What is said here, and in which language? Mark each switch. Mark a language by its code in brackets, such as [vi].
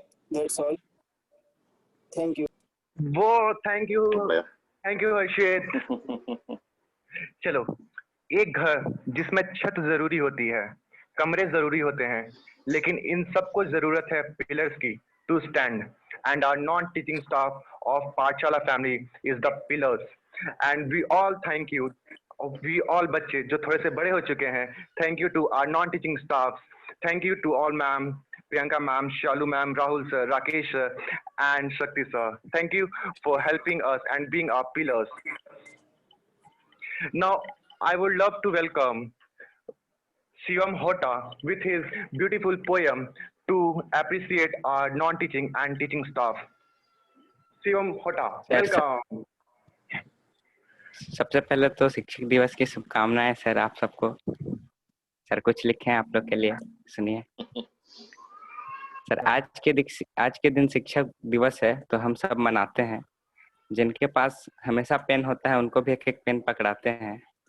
[en] That's all. Thank you. वो thank you Harshit. [hi] चलो, एक घर जिसमें छत जरूरी होती है, कमरे जरूरी होते हैं, लेकिन इन सबको जरूरत है पिलर्स की to stand, [en] and our non-teaching staff of Pathshala family is the pillars. And we all thank you. We all [hi] बच्चे जो थोड़े से बड़े हो चुके हैं, [en] thank you to our non-teaching staffs. Thank you to all ma'am, Priyanka ma'am, Shalu ma'am, Rahul sir, Rakesh sir, and Shakti sir. Thank you for helping us and being our pillars. Now, I would love to welcome Shivam Hota with his beautiful poem to appreciate our non-teaching and teaching staff. Shivam Hota, welcome. [hi] सबसे पहले तो शिक्षक दिवस की शुभकामनाएं sir आप सबको। Sir कुछ लिखे हैं आप लोग के लिए, सुनिए। सर आज के दिन शिक्षक दिवस है तो हम सब मनाते हैं। जिनके पास हमेशा पेन होता है उनको भी एक एक पेन पकड़ाते हैं।